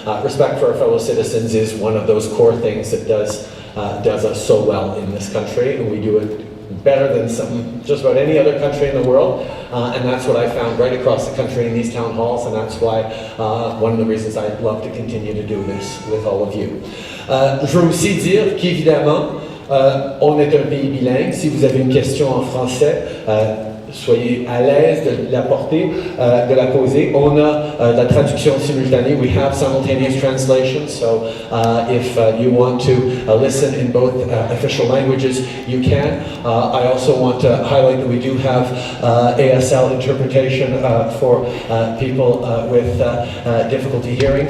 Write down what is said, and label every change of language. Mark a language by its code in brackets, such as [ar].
[en] Respect for our fellow citizens is one of those core things that does us so well in this country, and we do it better than just about any other country in the world, and that's what I found right across the country in these town halls, and that's why one of the reasons I love to continue to do this with all of you. [fr] Je veux aussi dire qu'évidemment, on est un pays bilingue. Si vous avez une question en français, soyez à l'aise de la porter, de la poser. On a la traduction simultanée. [en] We have simultaneous translation, so if you want to listen in both official languages, you can. I also want to highlight that we do have ASL interpretation for people with difficulty hearing.